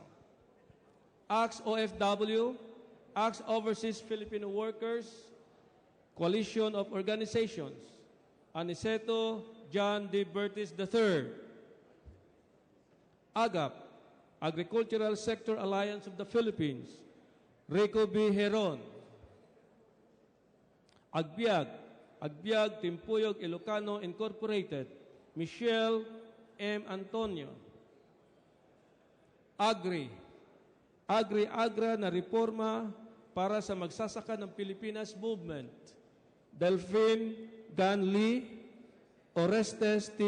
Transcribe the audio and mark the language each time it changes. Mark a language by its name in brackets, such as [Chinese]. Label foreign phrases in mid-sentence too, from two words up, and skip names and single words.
[English] ACTS OFW, ACTS Overseas Filipino Workers, Coalition of Organizations, Aniceto John D. Bertis III. AGAP, Agricultural Sector Alliance of the Philippines, Rico B. Heron. Agbiag, Agbiag Timpuyog Ilocano Incorporated, Michelle M. Antonio. Agri-Agra na reforma para sa magsasaka ng Pilipinas Movement, Delphine Gan Lee, Orestes T.